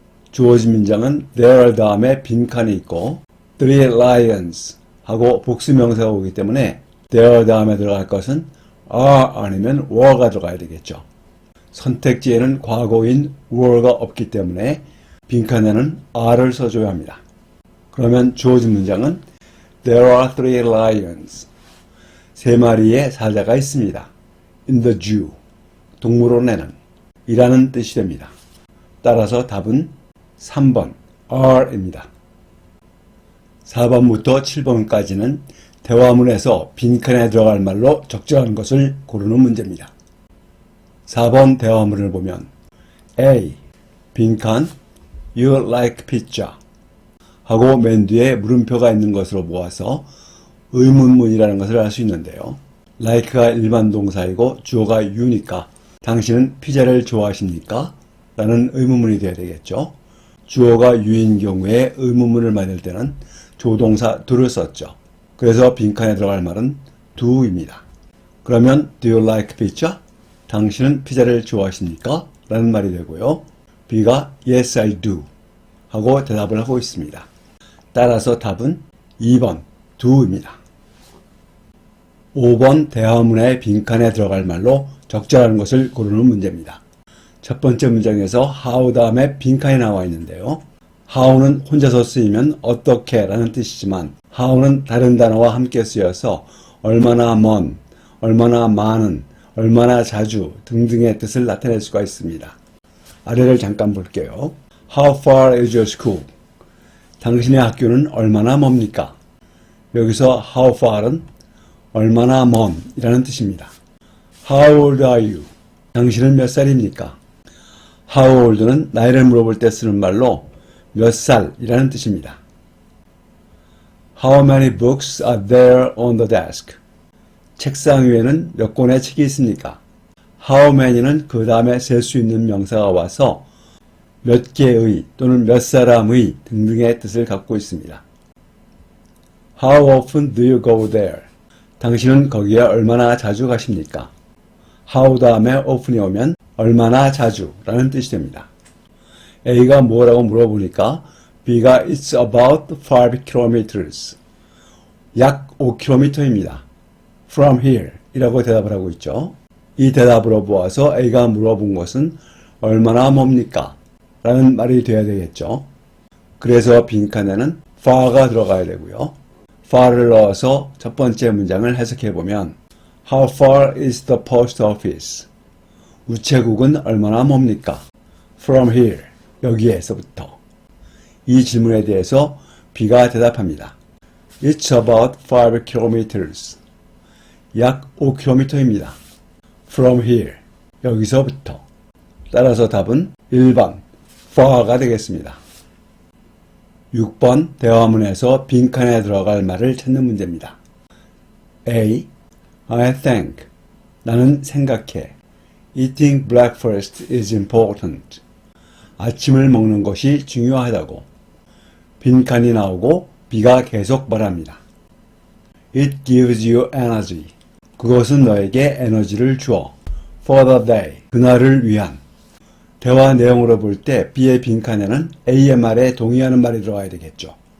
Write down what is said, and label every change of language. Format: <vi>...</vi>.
<ko>주어진 문장은 there 다음에 빈칸이 있고</ko> <en>three lions</en> <ko>하고 복수명사가 오기 때문에 there 다음에 들어갈 것은 are 아니면 were가 들어가야 되겠죠. 선택지에는 과거인 were가 없기 때문에 빈칸에는 are를 써줘야 합니다. 그러면 주어진 문장은</ko> <en>There are three lions.</en> <ko>세 마리의 사자가 있습니다.</ko> <en>In the zoo.</en> <ko>동물원에는. 이라는 뜻이 됩니다. 따라서 답은 3번 are입니다. 4번부터 7번까지는 대화문에서 빈칸에 들어갈 말로 적절한 것을 고르는 문제입니다. 4번 대화문을 보면 A. 빈칸</ko> <en>You like pizza</en> <ko>하고 맨 뒤에 물음표가 있는 것으로 모아서 의문문이라는 것을 알 수 있는데요. like가 일반 동사이고 주어가 you니까 당신은 피자를 좋아하십니까? 라는 의문문이 되어야 되겠죠. 주어가 you인 경우에 의문문을 만들 때는 조동사 do를 썼죠. 그래서 빈칸에 들어갈 말은 do입니다.</ko> <en>그러면 do you like pizza?</en> <ko>당신은 피자를 좋아하십니까? 라는 말이 되고요. B가</ko> <en>yes I do</en> <ko>하고 대답을 하고 있습니다. 따라서 답은 2번 do입니다. 5번 대화문의 빈칸에 들어갈 말로 적절한 것을 고르는 문제입니다. 첫 번째 문장에서 how 다음에 빈칸이 나와 있는데요. how는 혼자서 쓰이면 어떻게 라는 뜻이지만 how는 다른 단어와 함께 쓰여서 얼마나 먼, 얼마나 많은, 얼마나 자주 등등의 뜻을 나타낼 수가 있습니다. 아래를 잠깐 볼게요.</ko> <en>How far is your school?</en> <ko>당신의 학교는 얼마나 멉니까? 여기서 how far은 얼마나 먼 이라는 뜻입니다.</ko> <en>How old are you?</en> <ko>당신은 몇 살입니까? How old는 나이를 물어볼 때 쓰는 말로 몇 살이라는 뜻입니다.</ko> <en>How many books are there on the desk?</en> <ko>책상 위에는 몇 권의 책이 있습니까? How many는 그 다음에 셀 수 있는 명사가 와서 몇 개의 또는 몇 사람의 등등의 뜻을 갖고 있습니다.</ko> <en>How often do you go there?</en> <ko>당신은 거기에 얼마나 자주 가십니까? how 다음에 often이 오면 얼마나 자주 라는 뜻이 됩니다. A가 뭐라고 물어보니까 B가</ko> <en>It's about 5 kilometers.</en> <ko>약 5km입니다.</ko> <en>From here</en> <ko>이라고 대답을 하고 있죠. 이 대답으로 보아서 A가 물어본 것은 얼마나 멉니까? 라는 말이 돼야 되겠죠. 그래서 빈칸에는 far가 들어가야 되고요. far를 넣어서 첫 번째 문장을 해석해보면</ko> <en>How far is the post office?</en> <ko>우체국은 얼마나 멉니까?</ko> <en>From here.</en> <ko>여기에서부터. 이 질문에 대해서 B가 대답합니다.</ko> <en>It's about 5 kilometers.</en> <ko>약 5km입니다.</ko> <en>From here.</en> <ko>여기서부터. 따라서 답은 1번 far가 되겠습니다. 6번 대화문에서 빈칸에 들어갈 말을 찾는 문제입니다.</ko> <en>A. I think.</en> <ko>나는 생각해.</ko> <en>Eating breakfast is important.</en> <ko>아침을 먹는 것이 중요하다고. 빈칸이 나오고 B가 계속 말합니다.</ko> <en>It gives you energy.</en> <ko>그것은 너에게 에너지를 주어.</ko> <en>For the day.</en> <ko>그날을 위한. 대화 내용으로 볼 때 B의 빈칸에는 A의 말에 동의하는 말이 들어가야 되겠죠.</ko>